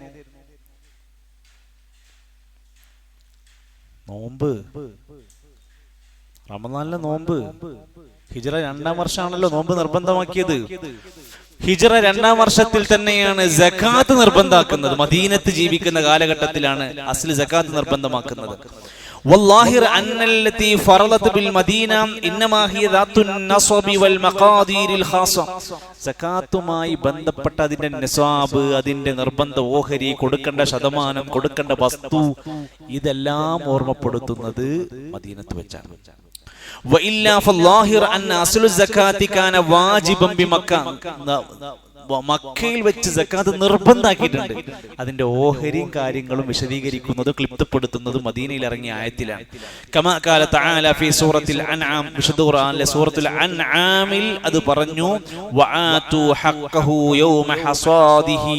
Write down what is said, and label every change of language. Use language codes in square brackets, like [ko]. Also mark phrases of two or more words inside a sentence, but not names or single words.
[ml] നോമ്പ്. റമദാനിലെ നോമ്പ്. ഹിജ്റ 2-ാം വർഷമാണല്ലോ നോമ്പ് നിർബന്ധമാക്കിയത്. ഹിജ്റ 2-ാം വർഷത്തിൽ തന്നെയാണ് സകാത്ത് നിർബന്ധാക്കുന്നത്. മദീനത്ത് ജീവിക്കുന്ന കാലഘട്ടത്തിലാണ് അസ്ലി സകാത്ത് നിർബന്ധമാക്കുന്നത്. [ar] والظاهر أن التي فرضت بالمدينة إنما هي ذات النصب والمقادير الخاصة. [ml] സകാത്തുമായി ബന്ധപ്പെട്ട അതിന്റെ നിസാബ്, അതിന്റെ നിർബന്ധ ഓഹരി, കൊടുക്കേണ്ട ശതമാനം, കൊടുക്കേണ്ട വസ്തു, ഇതെല്ലാം ഓർമ്മപ്പെടുത്തുന്നത് മദീനത്ത് വെച്ചാണ്. [ar] وإلا فالظاهر أن أصل الزكاة كان واجبا بمكة. [ml] മക്കയിൽ വെച്ച് സകാത്ത് നിർബന്ധാക്കിയിട്ടുണ്ട്. അതിന്റെ ഓഹരിയും കാര്യങ്ങളും വിശദീകരിക്കുന്നതും ക്ലിപ്തപ്പെടുത്തുന്നത് മദീനയിൽ ഇറങ്ങിയ ആയത്തിലാണ്. [ar] كما قال تعالى في سورة الأنعام, [ml] വിശുദ്ധ ഖുർആനിലെ സൂറത്തുൽ അൻആമിൽ അത് പറഞ്ഞു, [ar] وآتوا حقه يوم حصاده.